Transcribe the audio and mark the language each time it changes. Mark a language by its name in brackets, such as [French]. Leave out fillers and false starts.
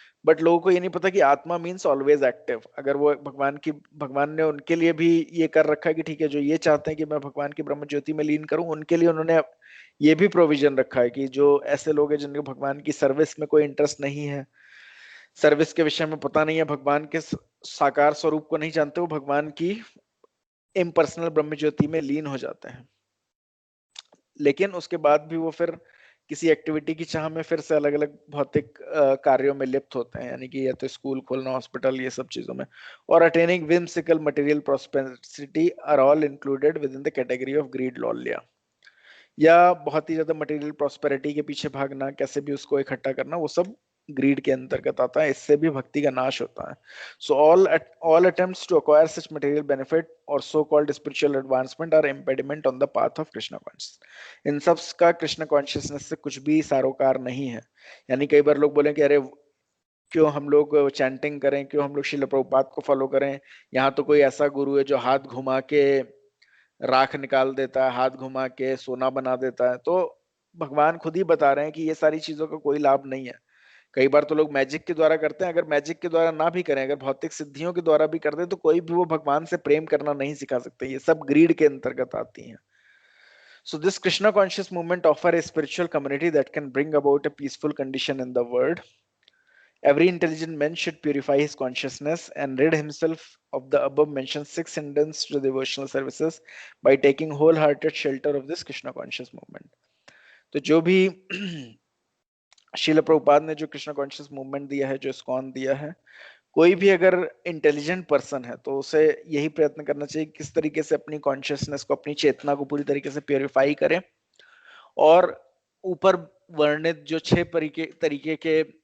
[Hindi] But लोगों को ये नहीं पता कि आत्मा [English] Means always active. [Hindi] अगर वो भगवान ने उनके लिए भी ये कर रखा है कि ठीक है जो ये चाहते हैं कि मैं भगवान की ब्रह्म ज्योति में लीन करूं, उनके लिए उन्होंने ये भी प्रोविजन रखा है कि जो ऐसे लोग हैं जिनको भगवान की सर्विस में कोई इंटरेस्ट नहीं है, सर्विस के विषय में पता नहीं है, भगवान के साकार स्वरूप को नहीं जानते, वो भगवान की इम्पर्सनल ब्रह्म ज्योति में लीन हो जाते हैं। लेकिन उसके बाद भी वो फिर किसी एक्टिविटी की चाह में फिर से अलग अलग भौतिक कार्यों में लिप्त होते हैं, यानी कि या तो स्कूल खोलना, हॉस्पिटल, ये सब चीजों में। [English] और attaining whimsical material prosperity are all included within the category of greed lolya। [Hindi] या बहुत ही ज्यादा मटेरियल प्रॉस्पेरिटी के पीछे भागना, कैसे भी उसको इकट्ठा करना, वो सब ग्रीड के अंतर्गत आता है। इससे भी भक्ति का नाश होता है। [English] So all attempts to acquire such material benefit और so called spiritual advancement are impediment on the path of Krishna consciousness. [Hindi] इन सब का कृष्ण कॉन्शियसनेस से कुछ भी सारोकार नहीं है। यानी कई बार लोग बोले कि अरे क्यों हम लोग चैंटिंग करें, क्यों हम लोग श्रील प्रभुपाद को फॉलो करें, यहाँ तो कोई ऐसा गुरु है जो हाथ घुमा के राख निकाल देता है, हाथ घुमा के सोना बना देता है। तो भगवान खुद ही बता रहे हैं कि ये सारी चीजों का कोई लाभ नहीं है। कई बार तो लोग मैजिक के द्वारा करते हैं, अगर मैजिक के द्वारा ना भी करें, अगर भौतिक सिद्धियों के द्वारा भी करते हैं, तो कोई भी वो भगवान से प्रेम करना नहीं सिखा सकते। ये सब ग्रीड के अंतर्गत आती हैं। [English] So this Krishna conscious movement offer a spiritual community that can bring about a peaceful condition in the world. Every intelligent man should purify his consciousness and rid himself of the above mentioned 6 hindrances to devotional services by taking wholehearted shelter of this Krishna conscious movement. [Hindi] तो जो भी शील प्रभुपाद ने जो Krishna conscious movement दिया है, जो ISKCON दिया है, कोई भी अगर इंटेलिजेंट पर्सन है तो उसे यही प्रयत्न करना चाहिए किस तरीके से अपनी कॉन्शियसनेस को, अपनी चेतना को पूरी तरीके से प्योरीफाई करें और ऊपर वर्णित जो 6 तरीके के